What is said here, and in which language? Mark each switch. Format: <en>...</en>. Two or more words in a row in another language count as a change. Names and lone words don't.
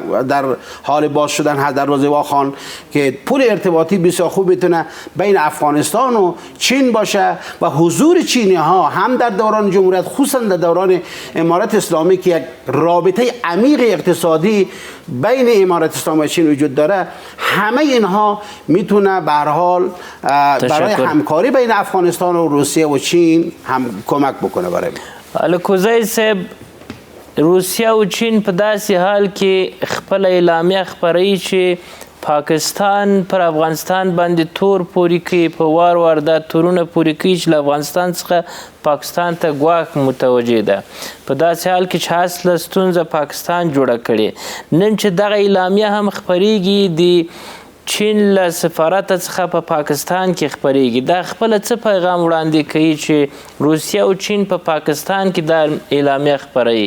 <fa>در حال باز شدن هست، دروازه واخان، که پل ارتباطی بسیار خوب میتونه بین افغانستان و چین باشه و حضور چینی ها هم در دوران جمهوریت، خصوصا در دوران امارت اسلامی که یک رابطه عمیق اقتصادی بین امارت اسلامی و چین وجود داره، همه اینها میتونه به هر حال برای همکاری بین افغانستان و روسیه و چین هم کمک بکنه. برای</fa> <ps>الکوزی صاحب، روسیه و چین په داسې حال کې خپل اعلامیه خپروي چې پاکستان پر افغانستان باندې تور پورې کوي، په وار وار دا تورونه پورې کوي چې له افغانستان څخه پاکستان ته ګواښ متوجه ده. په داسې حال کې چې اصله ستونزه پاکستان جوړه کړې، نن چې دغه اعلامیه هم خپریږي د چین له سفارت څخه په پاکستان کې خپریږي، دا خپل څه پیغام وړاندې کوي چې روسیه او چین په پاکستان کې دا اعلامیه خپروي؟</ps>